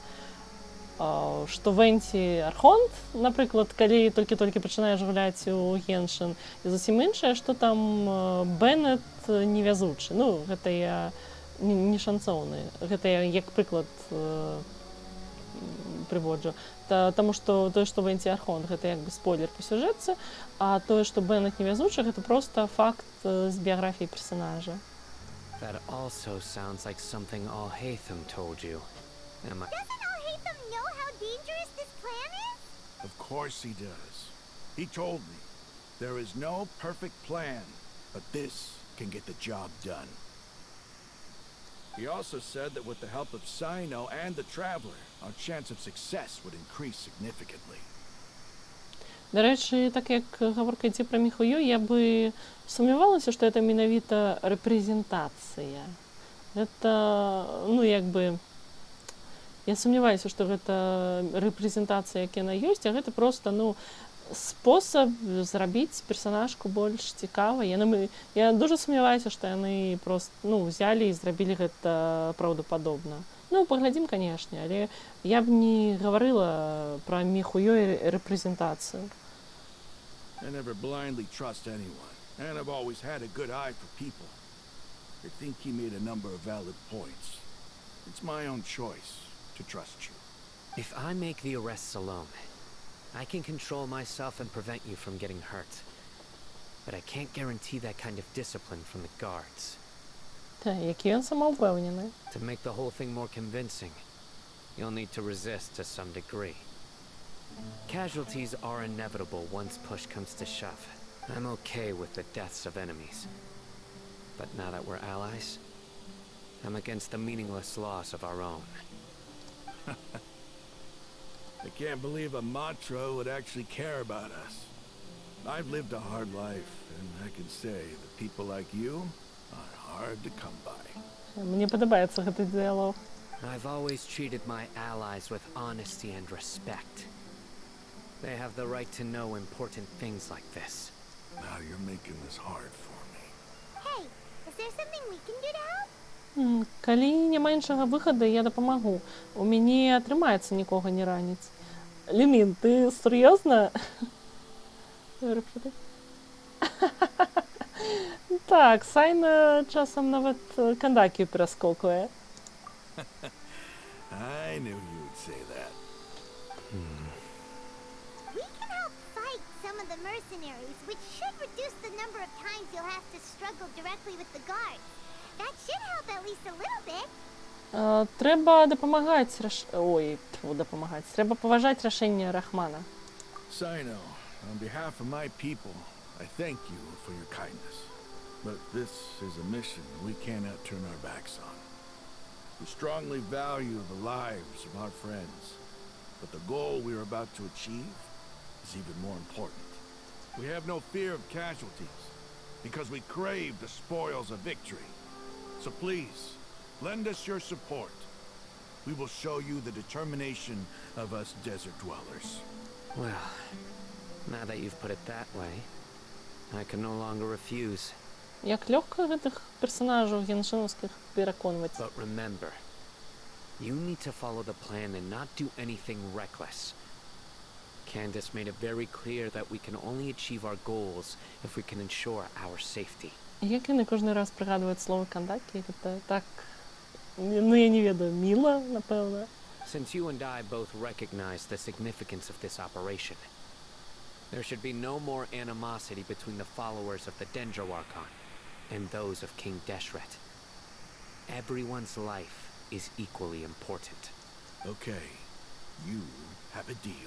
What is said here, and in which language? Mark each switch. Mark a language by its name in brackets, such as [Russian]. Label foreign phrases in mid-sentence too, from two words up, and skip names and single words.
[Belarusian] Што Венці Архонт, напрыклад, калі толькі пачынаеш гуляць у Геншин, і зусім іншае, што там Беннет невязучы. Гэта я не шанцоўны. Гэта я як прыклад прыводжу. Таму што тое, што Венці Архонт, гэта як бы спойлер па сюжэтцы, а тое, што Беннет невязучы, гэта проста факт з біяграфіі персанажа. [English] That also sounds like something Alhaitham told you. Am I... Doesn't Alhaitham know how dangerous this plan is? Of course he does. He told me, there is no perfect plan, but this can get the job done. He also said that with the help of Sino and the Traveler, our chance of success would increase significantly. [Ukrainian] До речі, [Belarusian] так як гаворка ідзе пра Міхую, я бы сумнівалася, што гэта менавіта рэпрэзентацыя. Гэта, як бы, я сумняваюся, што гэта рэпрэзентацыя, як яна ёсць, а гэта проста, спосаб зрабіць персанажку больш цікавай. Я дуже сумняваюся, што яны проста, взялі і зрабілі гэта праўдападобна. Паглядзім, канешне, але я б не гаварыла пра Міхую рэпрэзентацыю. [English] I never blindly trust anyone, and I've always had a good eye for people. I think he made a number of valid points. It's my own choice to trust you. If I make the arrests alone, I can control myself and prevent you from getting hurt. But I can't guarantee that kind of discipline from the guards. [Belarusian] Які ён самаўпэўнены. [English] To make the whole thing more convincing, you'll need to resist to some degree. Casualties are inevitable once push comes to shove. I'm okay with the deaths of enemies. But now that we're allies, I'm against the meaningless loss of our own. I can't believe a Matra would actually care about us. I've lived a hard life, and I can say that people like you are hard to come by. [Belarusian] Мне падабаецца гэты дыялог. [English] I've always treated my allies with honesty and respect. They have the right to know important things like this. Now you're making this hard for me. Hey, is there something we can do to help? [Belarusian] Калі няма іншага выхаду, я дапамагу. У мяне атрымаецца нікога не раніць. Лімін, ты сур'ёзна? Так, Сайна часам нават кандакію пераскокуе. [English] I knew you'd say that. We can help fight some of the mercenaries, which should reduce the number of times you'll have to struggle directly with the guards. That should help at least a little bit. [Belarusian] Трэба дапамагаць, трэба паважаць рашэнне Рахмана. [English] Sino, on behalf of my people, I thank you for your kindness. But this is a mission we cannot turn our backs on. We strongly value the lives of our friends, but the goal we are about to achieve is even more important. We have no fear of casualties, because we crave the spoils of victory. So please, lend us your support. We will show you the determination of us desert dwellers. Well, now that you've put it that way, I can no longer refuse. [Belarusian] Як лёгка гэтых персанажаў геншынаўскіх пераконваць. [English] But remember, You need to follow the plan and not do anything reckless. Candace made it very clear that we can only achieve our goals if we can ensure our safety. [Belarusian] Як яны кожны раз прыгадваюць словы кандакі, гэта так, ну я не ведаю, міла, напэўна. [English] Since you and I both recognize the significance of this operation, there should be no more animosity between the followers of the Dendro Archon and those of King Deshret. Everyone's life is equally important. Okay, you have a deal.